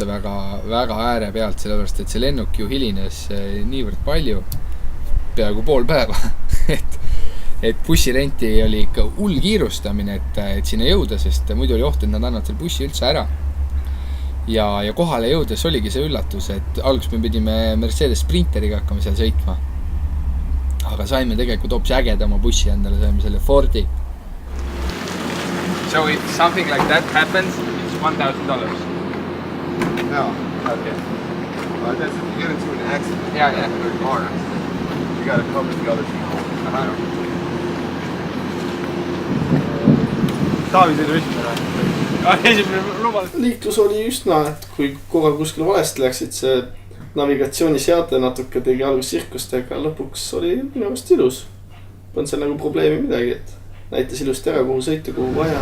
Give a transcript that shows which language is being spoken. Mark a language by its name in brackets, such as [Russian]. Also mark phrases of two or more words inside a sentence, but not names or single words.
[Estonian] väga ääre pealt, sellepärast, et see lennuk ju hilines niivõrd palju, peaaegu pool päeva, et bussirenti oli ikka hull kiirustamine, et sinna jõuda, sest muidu oli oht, et nad annavad selle bussi üldse ära. Ja kohale jõudes oligi see üllatus, et alguses me pidime Mercedes Sprinteriga hakkama seal sõitma. Aga saime tegelikult hoopis ägedama bussi endale, saime selle Fordi. [English] So if something like that happens, it's $1,000. No. Okay. That's if you get into an accident. Yeah. Or a car accident. You gotta cover the other people. [Estonian] Taavi sõidu esimene või? Liiklus oli üsna, et kui korral kuskil valesti läksid, see navigatsiooniseade natuke tegi algus sirkust, aga lõpuks oli minu arust ilus. Polnud seal nagu probleemi midagi, et näitas ilusti ära, kuhu sõita, kuhu vaja.